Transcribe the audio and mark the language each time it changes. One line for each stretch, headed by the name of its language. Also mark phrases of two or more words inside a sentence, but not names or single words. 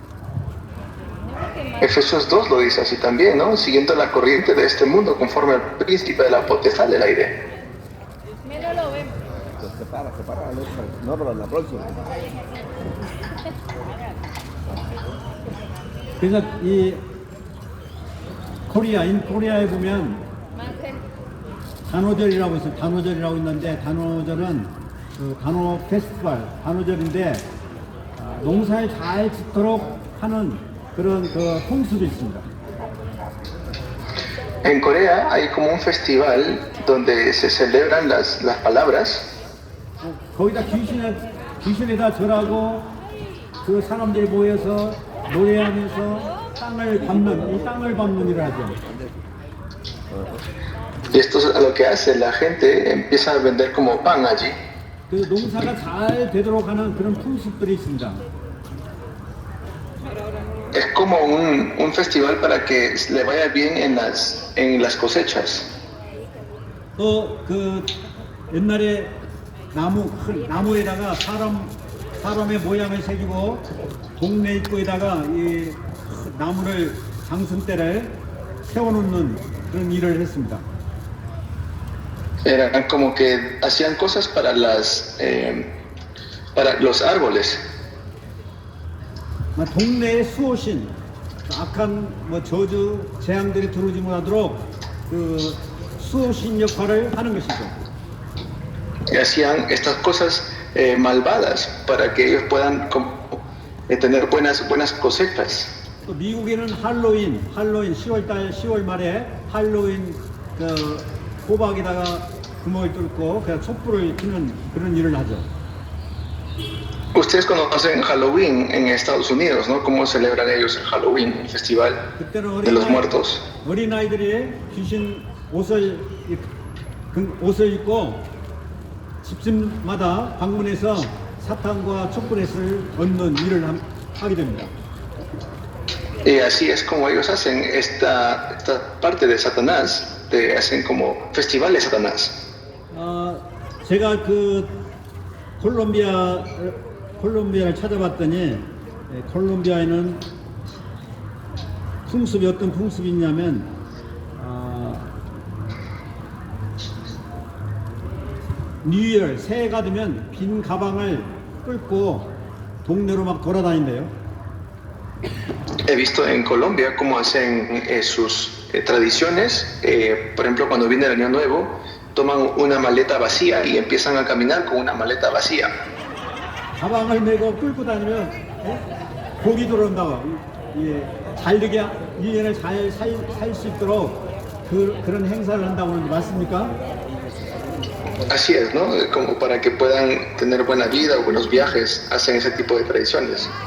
Spanish: Efesios 2 lo dice así también, ¿no? Siguiendo la corriente de este mundo conforme al príncipe de la potestad del aire. No, pero la próxima.
Korean: 그래서 이 코리아에 보면 단오절이라고 있어요. 단오절이라고 있는데 단오절은 그 단오 페스티벌, 단오절인데 농사에 잘 짓도록 하는 그런 그 풍습이 있습니다.
Spanish: En Corea hay como un festival donde se celebran las palabras.
Korean: 거기다 귀신에다 절하고 그 사람들이 모여서 노래하면서 땅을 밟는 일을 하죠.
Spanish: Y esto es lo que hace, la gente empieza a vender como pan allí.
Korean: 그 농사가 잘 되도록 하는 그런 풍습들이 있습니다.
Spanish: Es como un festival para que le vaya bien en las cosechas.
Korean: 또 그 옛날에 나무에다가 사람의 모양을 새기고 동네 입구에다가 이 나무를 장승대를 세워놓는 그런 일을 했습니다.
Spanish: Eran como que hacían cosas para los árboles.
Korean: 동네의 수호신, 악한 저주, 재앙들이 들어오지 못하도록 그 수호신 역할을 하는 것이죠.
Spanish: Y hacían estas cosas malvadas para que ellos puedan tener buenas cosechas.
Korean: 또 미국에는 할로윈 10월 말에 할로윈 그 호박에다가 구멍을 뚫고 그냥 촛불을 켜는 그런 일을 하죠.
Spanish: Ustedes conocen Halloween en Estados Unidos, ¿no? ¿Cómo celebran ellos el Halloween, el festival
Korean: 그때는
Spanish: de los muertos?
Korean: 어린아이들이 귀신 옷을 입고 집집마다 방문해서 사탄과 촛불을 얻는 일을 하게 됩니다.
Spanish: Y así es como ellos hacen esta parte de Satanás, hacen como festival de Satanás.
Korean: 제가 그 콜롬비아를 찾아봤더니 콜롬비아에는 풍습이 어떤 풍습이 있냐면 뉴이얼 새해가 되면 빈 가방을 끌고 동네로 막 돌아다닌대요.
Spanish: He visto en Colombia cómo hacen sus tradiciones. Por ejemplo, cuando viene el Año Nuevo, toman una maleta vacía y empiezan a caminar con una maleta vacía.
Korean: 가방을 메고 끌고 다니면 복이 들어온다고. 잘 되게 1년을 잘 살 수 있도록 그런 행사를 한다고 하는데 맞습니까?
Spanish: Así es, ¿no? Como para que puedan tener buena vida o buenos viajes, hacen ese tipo de tradiciones.